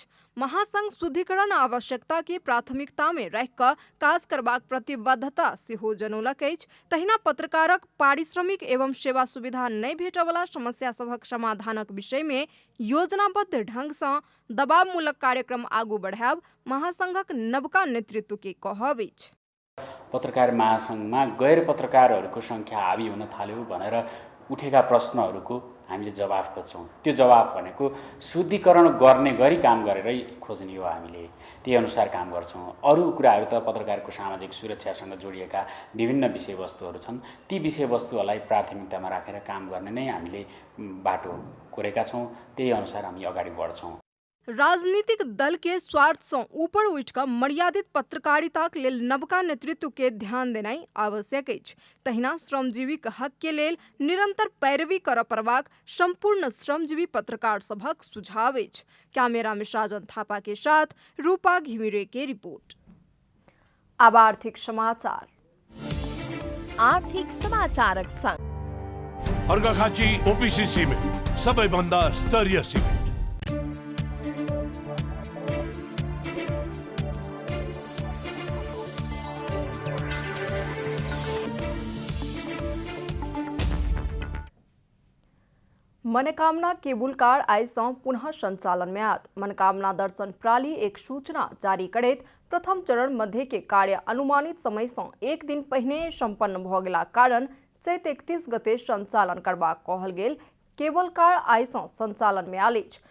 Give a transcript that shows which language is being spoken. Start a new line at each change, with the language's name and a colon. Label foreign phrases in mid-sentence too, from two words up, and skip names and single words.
Maithili: महासंघ शुद्धिकरण आवश्यकता के प्राथमिकता में रखि कऽ काज करबाक प्रतिबद्धता सेहो जनौलक अछि। तहिना पत्रकारक पारिश्रमिक एवं सेवा सुविधा नहीं भेटयवला समस्या सभक समाधानक विषय में योजनाबद्ध ढंग सँ दबावमूलक कार्यक्रम आगू बढ़ायब महासंघक नवका नेतृत्व के कहब अछि।
Nepali: पत्रकार महासंघमा गैर पत्रकारहरूको संख्या हावी हुन थाल्यो भनेर उठेका प्रश्नहरूको हामीले जवाफ खोज्छौँ। त्यो जवाफ भनेको शुद्धिकरण गर्ने गरी काम गरेरै खोज्ने हो। हामीले त्यही अनुसार काम गर्छौँ। अरू कुराहरू त पत्रकारको सामाजिक सुरक्षासँग जोडिएका विभिन्न विषयवस्तुहरू छन्। ती विषयवस्तुहरूलाई प्राथमिकतामा राखेर काम गर्ने नै हामीले बाटो कोरेका छौँ। त्यही अनुसार हामी अगाडि बढ्छौँ।
Maithili: राजनीतिक दल के स्वार्थ से ऊपर उठिक मर्यादित पत्रकारिताक लेल नवका नेतृत्व के ध्यान देनाइ आवश्यक अछि। तहिना श्रमजीवी हक के लेल निरंतर पैरवी करऽ पड़बाक संपूर्ण श्रमजीवी पत्रकार सभक सुझाव अछि। कैमरा में साजन थापा के साथ रूपा घिमिरे के रिपोर्ट। अब आर्थिक समाचार। आर्थिक समाचारक संग
Nepali: अर्घाखाँची ओपीसी सिमेन्ट सबैभन्दा स्तरीय सिमेन्ट।
Maithili: मनोकामना केबुल कार आइ सँ पुनः संचालन में आयत। मनोकामना दर्शन प्रणाली एक सूचना जारी करैत प्रथम चरण मध्य के कार्य अनुमानित समय से एक दिन पहिने संपन्न भ गेला कारण चैत 31 गते संचालन करबाक कहल गेल केबल कार आइ सँ संचालन में आयल अछि।